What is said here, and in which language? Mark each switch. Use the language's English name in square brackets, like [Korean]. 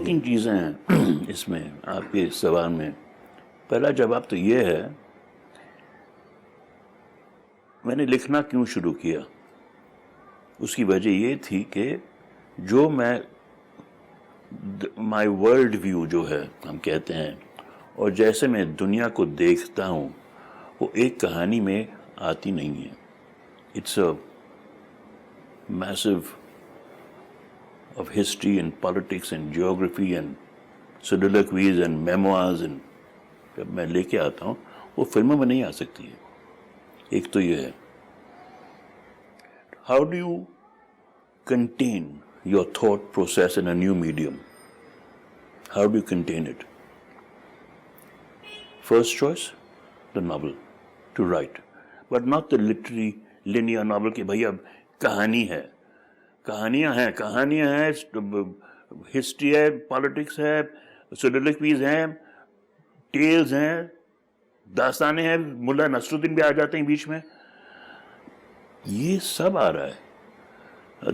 [Hindi] 2-3 चीज़ें हैं इसमें आपके सवाल में। पहला जवाब तो ये है, मैंने लिखना क्यों शुरू किया, उसकी वजह ये थी कि जो मैं [English] my world view [Hindi] जो है हम कहते हैं, और जैसे मैं दुनिया को देखता हूँ, वो एक कहानी में आती नहीं है। [English] it's a massive of history and politics and geography and soliloquies and memoirs, and [Hindi] जब मैं लेके आता हूँ वो फिल्मों में नहीं आ सकती है। एक तो ये है, [English] how do you contain your thought process in a new medium? How do you contain it? First choice, the novel, to write, but not the literary linear novel [Hindi] कि भाई अब कहानी है, कहानियाँ हैं, हिस्ट्री है, पॉलिटिक्स है, सोलिलोक्वीज हैं, टेल्स हैं, दास्तानें हैं, मुल्ला नसरुद्दीन भी आ जाते हैं बीच में, ये सब आ रहा है।